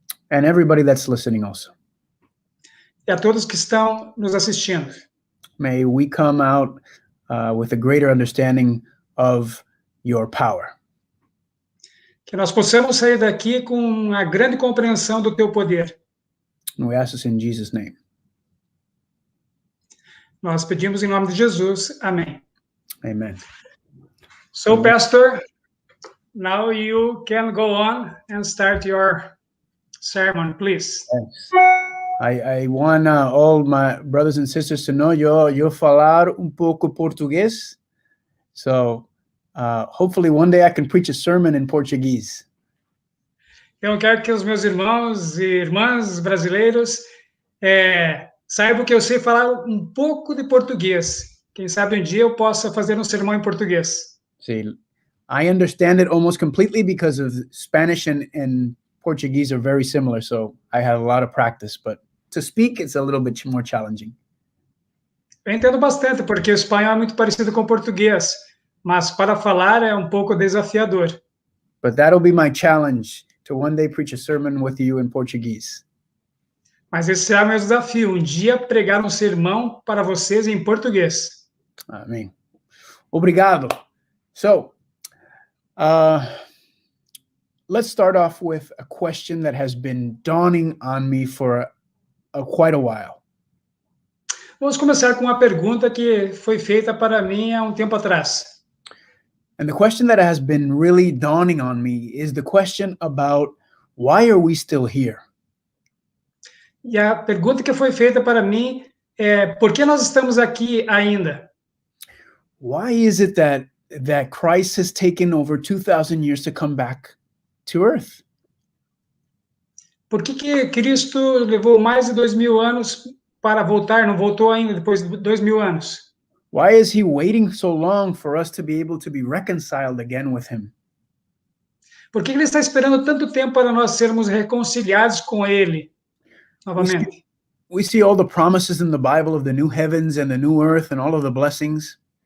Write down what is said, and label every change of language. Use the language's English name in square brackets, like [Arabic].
[English] And everybody that's listening also. [Portuguese] E a todos que estão nos assistindo. [English] May we come out with a greater understanding of your power. [Portuguese] Que nós possamos sair daqui com uma grande compreensão do teu poder. [English] And we ask this in Jesus' name. [Portuguese] Nós pedimos em nome de Jesus. Amém. [English] Amen. So, Pastor, now you can go on and start your sermon, please. Yes. I want all my brothers and sisters to know [Portuguese] yo falar pouco português. [English] So hopefully one day I can preach a sermon in Portuguese. [Portuguese] Eu quero que os meus irmãos e irmãs brasileiros saibam que eu sei falar pouco de português. Quem sabe um dia eu possa fazer um sermão em português. [English] See, I understand it almost completely because of Spanish and Portuguese are very similar, so I have a lot of practice, but to speak it's a little bit more challenging. [Portuguese] Eu entendo bastante, porque o espanhol é muito parecido com o português, mas para falar é pouco desafiador. [English] But that'll be my challenge to one day preach a sermon with you in Portuguese. [Portuguese] Mas esse será meu desafio, dia pregar sermão para vocês em português. Amém. Obrigado. [English] So, let's start off with a question that has been dawning on me for quite a while. [Portuguese] Vamos começar com uma pergunta que foi feita para mim há tempo atrás. [English] And the question that has been really dawning on me is the question about why are we still here? [Portuguese] E a pergunta que foi feita para mim é: por que nós estamos aqui ainda? [English] Why is it that Christ has taken over 2,000 years to come back to earth? [Portuguese] Por que Cristo levou mais de 2.000 anos para voltar, não voltou ainda depois de 2.000 anos? [English] Why is he waiting so long for us to be able to be reconciled again with him? [Portuguese] Por que ele está esperando tanto tempo para nós sermos reconciliados com ele novamente? [English] We see all the promises in the Bible of the new heavens and the new earth and all of the blessings.